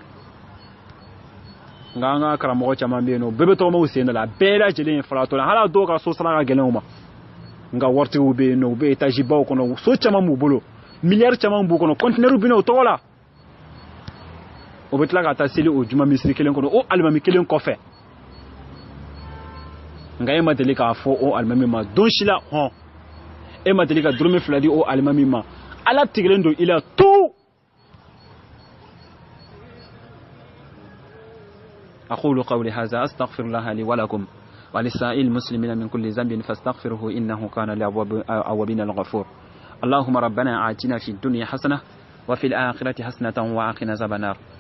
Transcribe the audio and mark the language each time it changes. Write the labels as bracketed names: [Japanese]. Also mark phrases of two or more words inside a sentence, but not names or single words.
[Bambara] nka an ka karamɔgɔ caman bɛ yen nɔ bɛɛ bɛ tɔgɔmaw sen da la bɛɛ lajɛlen ye falatɔ la hali dɔw ka so sara ka gɛlɛn u ma nka waritigiw bɛ yen nɔ u bɛ etazi baw kɔnɔ so caman b'u bolo miliyari caman b'u kɔnɔ kɔntinɛriw bɛ na o tɔgɔ la o bɛ tila ka taa seli o juma misiri kelen kɔnɔ o alimami kelen kɔfɛ nka e ma deli k'a fɔ o alimami ma don si la hɔn e ma deli ka dɔrɔmɛ 2 di o alimami ma ala tigɛlen don i la tout [Arabic] أقول قولي هذا أستغفر الله لي ولكم ولسائر المسلمين من كل ذنب فاستغفره إنه كان للأوابين الغفور اللهم ربنا آتنا في الدنيا حسنة وفي الآخرة حسنة وقنا عذاب النار